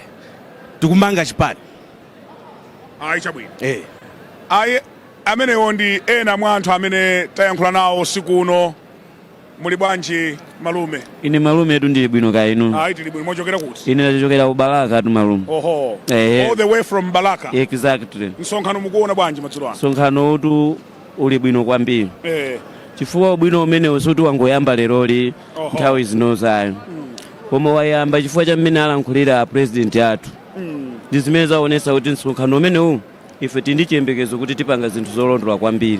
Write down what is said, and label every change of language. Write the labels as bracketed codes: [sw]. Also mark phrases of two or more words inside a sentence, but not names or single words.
[ny] Tikumanga chipani. Chabwino. Amenewo ndi ena mwa anthu amene tayankhula nawo siku uno. Muli bwanji malume? Ine malume edu ndili bwino kaya inu. Tili bwino. Mwachokera kuti? Ine ndachokera ku Balaka tu malume. [en] All the way from Balaka? Exactly. [ny] Msonkhano mukuona bwanji madzulo ano? Msonkhano utu uli bwino kwambiri. Chifukwa ubwino umenewu suti wangoyamba leroli nthawi zino zayo. Koma wayamba chifukwa cha mmene alankhulira president athu. Ndi zimene zaonesa kuti msonkhano umenewu ife tindi chiyembekezo kuti tipanga zinthu zolondola kwambiri.